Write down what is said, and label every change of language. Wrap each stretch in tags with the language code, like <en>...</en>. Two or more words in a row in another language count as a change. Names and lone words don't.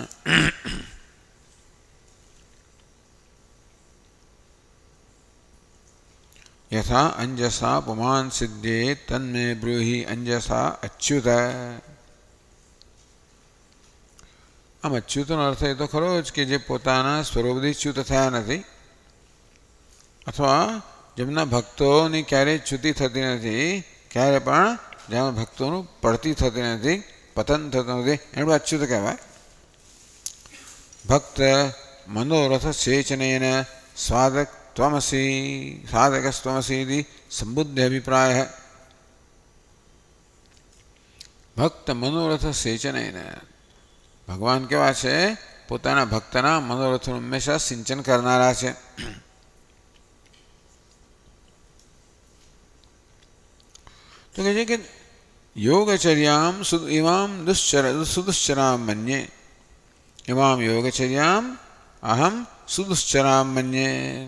<sa>यथा अंजसा पुमान सिद्धे तन्मे ब्रूहि अंजसा अच्युत.</sa> <gu>આમ અચ્યુતનો અર્થ એ તો ખરો જ કે જે પોતાના સ્વરૂપથી ચ્યુત થયા નથી અથવા જેમના ભક્તોની ક્યારેય ચ્યુતિ થતી નથી, ક્યારે પણ જેમાં ભક્તોનું પડતી થતી નથી, પતન થતું નથી, એનું અચ્યુત કહેવાય.</gu> <sa>भक्त मनोरथ सेचनेन स्वादक त्वमसि साधकस्त्वमसि इति संबुद्ध अभिप्राय. भक्त मनोरथ सेचनेन</sa> <gu>ભગવાન કેવા છે પોતાના ભક્તના મનોરથનું હંમેશા સિંચન કરનારા છે. તો કહે છે કે</gu> <sa>योगचर्याम इमाम सुदुश्चराम मन्ये, इमाम योगचर्याम अहम सुदुश्चराम मन्ये.</sa>